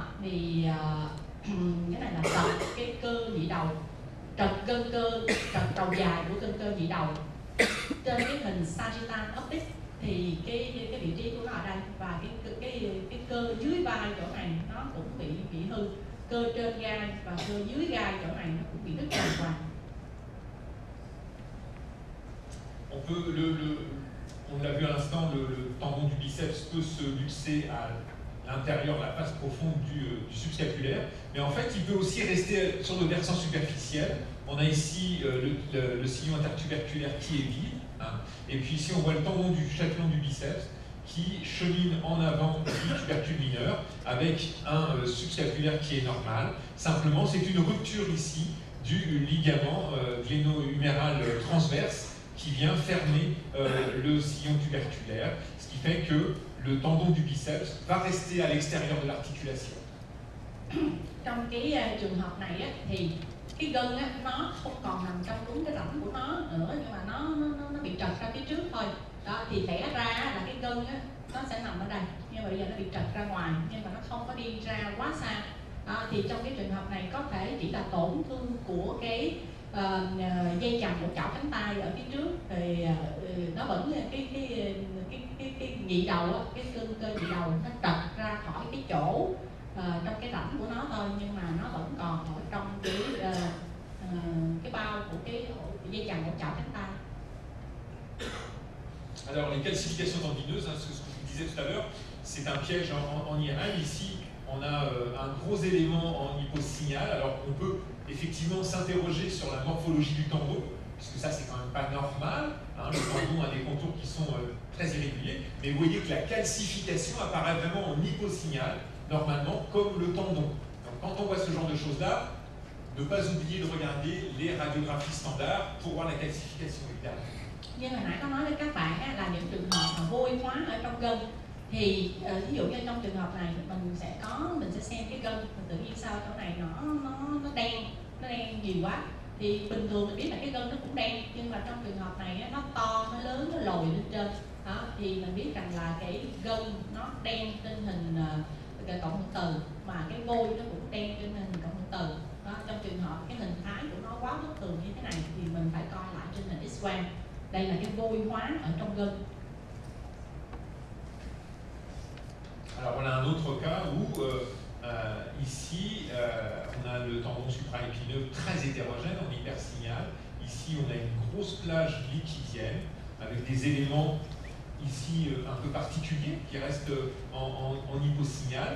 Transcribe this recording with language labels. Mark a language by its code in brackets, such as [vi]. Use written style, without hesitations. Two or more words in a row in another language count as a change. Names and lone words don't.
[vi] Thì cái này là trật cái cơ nhị đầu, trật gân cơ, trật đầu dài của gân cơ nhị đầu. Trên cái hình [en] Sagittal Optic [vi] thì cái vị trí của nó ở đây, và cái cơ dưới vai chỗ này nó cũng bị hư, cơ trên gai và cơ dưới gai chỗ này nó cũng bị đứt hoàn toàn. [fr] On l'a vu à l'instant, le tendon du biceps peut se luxer à l'intérieur, la face profonde du subscapulaire, mais en fait il peut aussi rester sur le versant superficiel. On a ici le sillon intertuberculaire qui est vide, hein, et puis ici on voit le tendon du châtelain du biceps qui chemine en avant du tubercule mineur avec un subscapulaire qui est normal. Simplement, c'est une rupture ici du ligament gléno-huméral transverse qui vient fermer le sillon tuberculaire, ce qui fait que le tendon du biceps va rester à l'extérieur de l'articulation. [vi] Trong cái trường hợp này á, thì cái gân á, nó không còn nằm trong đúng cái rãnh của nó nữa, nhưng mà nó bị trật ra phía trước thôi. Đó, thì lẽ ra là cái gân á, nó sẽ nằm ở đây, nhưng mà bây giờ nó bị trật ra ngoài, nhưng mà nó không có đi ra quá xa. Đó, thì trong cái trường hợp này có thể chỉ là tổn thương của cái dây chằng của chảo cánh tay ở phía trước, thì nó vẫn cái nhị đầu á, cái gân cơ nhị đầu nó trật ra khỏi cái chỗ trong cái rãnh của nó thôi, nhưng mà nó vẫn còn ở trong cái bao của cái dây chằng của chảo cánh tay. [fr] Alors les calcifications tendineuses, hein, ce que je vous disais tout à l'heure, c'est un piège en IRM. Ici, on a un gros élément en hyposignal. Alors on peut effectivement s'interroger sur la morphologie du tendon, puisque ça c'est quand même pas normal, hein, le tendon a des contours qui sont très irréguliers, mais vous voyez que la calcification apparaît vraiment en hyposignal, normalement comme le tendon. Donc quand on voit ce genre de choses-là, ne pas oublier de regarder les radiographies standards pour voir la calcification évidemment. [vi] Như hồi nãy có nói với các bạn á, là những trường hợp mà vôi hóa ở trong gân, thì ví dụ như trong trường hợp này mình sẽ xem cái gân, tự nhiên sao chỗ này nó đen nhiều quá, thì bình thường mình biết là cái gân nó cũng đen, nhưng mà trong trường hợp này nó to, nó lớn, nó lồi lên trên đó, thì mình biết rằng là cái gân nó đen trên hình cộng hưởng từ, mà cái vôi nó cũng đen trên hình cộng hưởng từ đó. Trong trường hợp cái hình thái của nó quá bất thường như thế này thì mình phải coi lại trên hình X-quang. Đây là cái vôi hóa ở trong gân. [fr] Alors voilà un autre cas où ici on a le tendon supraépineux très hétérogène en hypersignal. Ici on a une grosse plage liquidienne avec des éléments ici un peu particuliers qui restent en hyposignal.